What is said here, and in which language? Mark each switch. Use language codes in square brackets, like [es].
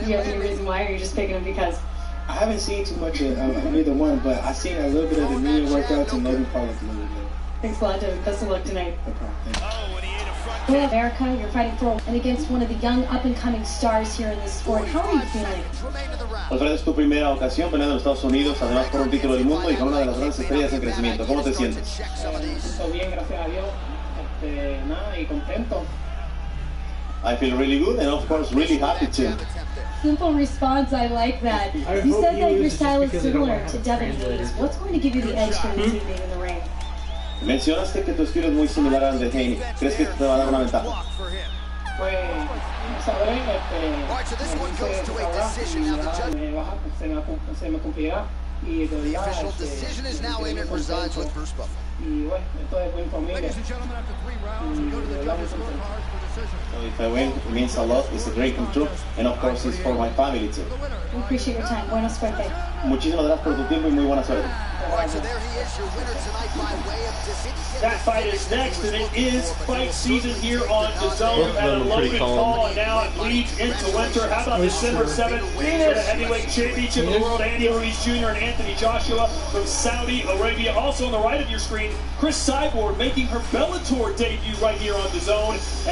[en] Do you have any reason why, or are you just picking him because? I haven't seen too much of either one, but I've seen a little bit of the media workouts, and Logan Paul looks a little good. Thanks a lot, Devin. Best of luck tonight. No problem. Thank you. Well, America, you're fighting for and against one of the young up-and-coming stars here in this sport. How are you feeling? [es] Alfredo, es tu primera ocasión peleando en Estados Unidos, además por un título del mundo y con una de las grandes estrellas en crecimiento. ¿Cómo te sientes? Estoy bien, gracias a Dios. Nada, y contento. [en] I feel really good and of course really happy too. Simple response, I like that. You said that your style is similar to Devin Hayes. What's going to give you the edge here this evening in the ring? [es] Mencionaste que tu estilo es muy similar al de Haney. ¿Crees que esto te va a dar una ventaja? Pues, sabré, se me cumplirá. Y de verdad, y bueno, esto es buen familia. [en] If I win, it means a lot. It's a great come true, and of course it's for my family too. We appreciate your time. [es] Buena suerte. Muchísimas gracias por tu tiempo y muy buena suerte. [en] That fight is next, and it is fight season here on DAZN. And Logan Paul now it leads into winter. How about December 7th for the heavyweight championship of the world? Andy Ruiz Jr. and Anthony Joshua from Saudi Arabia. Also on the right of your screen, Chris Cyborg making her Bellator debut right here on DAZN.